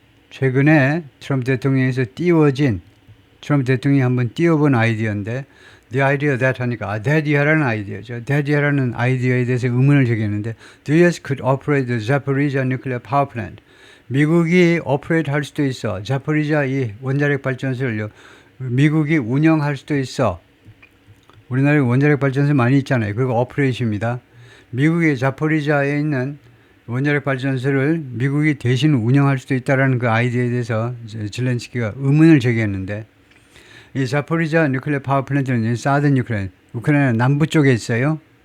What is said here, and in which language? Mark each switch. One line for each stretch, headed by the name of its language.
Korean: 최근에 트럼프 대통령에서 띄워진 트럼프 대통령이 한번 띄워본 아이디어인데
English: the idea that
Korean: 하니까 that 이하라는 아이디어죠. that 이하라는 아이디어에 대해서 의문을 제기했는데
English: the US could operate the Zaporizhia nuclear power plant.
Korean: 미국이 오퍼레이트 할 수도 있어. 자포리자 이 원자력 발전소를요. 미국이 운영할 수도 있어. 우리나라에 원자력 발전소 많이 있잖아요. 그거 오퍼레이트입니다. 미국의 자포리자에 있는 원자력 발전소를 미국이 대신 운영할 수도 있다는 그 아이디어에 대해서 zelensky가 의문을 제기했는데 이 자포리자 뉴클리어 파워 플랜트는 사든 우크라이나 남부 쪽에 있어요.